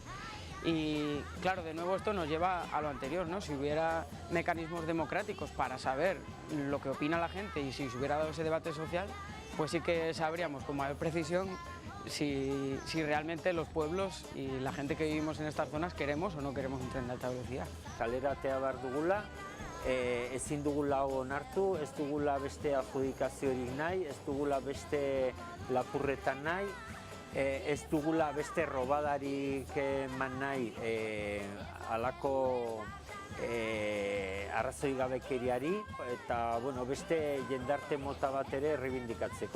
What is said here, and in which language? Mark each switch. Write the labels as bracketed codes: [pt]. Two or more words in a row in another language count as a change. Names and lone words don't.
[es] Y claro, de nuevo esto nos lleva a lo anterior, ¿no? Si hubiera mecanismos democráticos para saber lo que opina la gente y si se hubiera dado ese debate social, pues sí que sabríamos con mayor precisión si realmente los pueblos y la gente que vivimos en estas zonas queremos o no queremos un tren de alta velocidad. [eu] Kalera atea behar dugula, ezin dugula onartu, ez dugula beste adjudikaziorik nahi, ez dugula beste lapurretan nahi, ez dugula beste robadarik eman nahi halako arrazoi gabekeriari, eta beste jendarte mota bat ere errebindikatzeko.